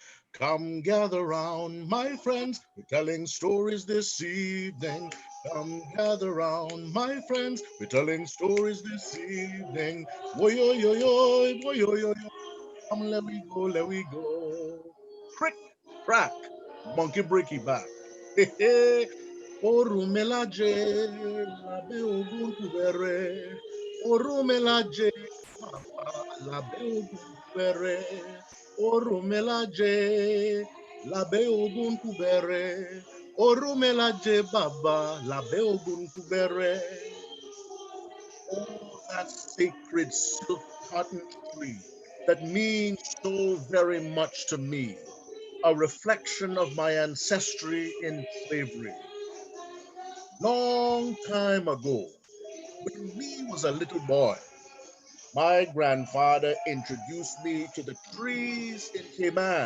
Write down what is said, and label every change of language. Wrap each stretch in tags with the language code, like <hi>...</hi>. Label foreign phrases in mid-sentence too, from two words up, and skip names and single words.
<en>Come gather round, my friends. We're telling stories this evening. Come gather round, my friends. We're telling stories this evening. Wo yo yo yo, wo yo yo yo. Come let we go, let we go. Crick, crack, monkey breaky back.</en> <yo>Orumelaje, labe ubuntu bere. Orumelaje, papa, labe ubuntu bere. Orumelaje, labe ubuntu bere. Orumelaje, baba, labe ubuntu bere.</yo> <en>Oh, that sacred silk cotton tree that means so very much to me, a reflection of my ancestry in slavery. Long time ago, when we was a little boy, my grandfather introduced me to the trees in Cayman.</en>